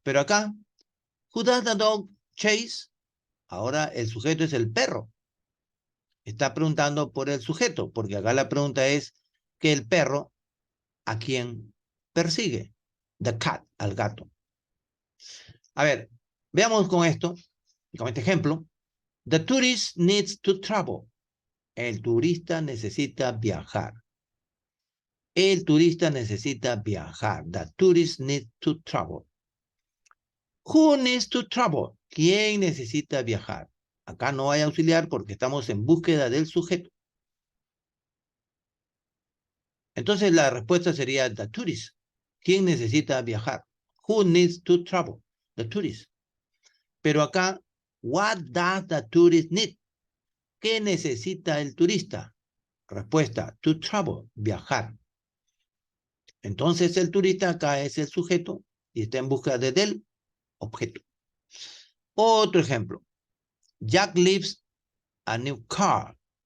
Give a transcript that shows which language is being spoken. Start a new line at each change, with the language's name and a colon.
Spanish: Pero acá,
English: who does the dog chase?
Spanish: Ahora el sujeto es el perro. Está preguntando por el sujeto, porque acá la pregunta es que el perro a quién persigue.
English: The cat,
Spanish: al gato. A ver, veamos con esto, con este ejemplo.
English: The tourist needs to travel.
Spanish: El turista necesita viajar. El turista necesita viajar.
English: The tourist needs to travel. Who needs to travel?
Spanish: ¿Quién necesita viajar? Acá no hay auxiliar porque estamos en búsqueda del sujeto. Entonces la respuesta sería
English: the tourist.
Spanish: ¿Quién necesita viajar?
English: Who needs to travel? The tourist.
Spanish: Pero acá,
English: what does the tourist need?
Spanish: ¿Qué necesita el turista? Respuesta,
English: to travel,
Spanish: viajar. Entonces el turista acá es el sujeto y está en busca del objeto. Otro ejemplo.
English: Jack lives a new car.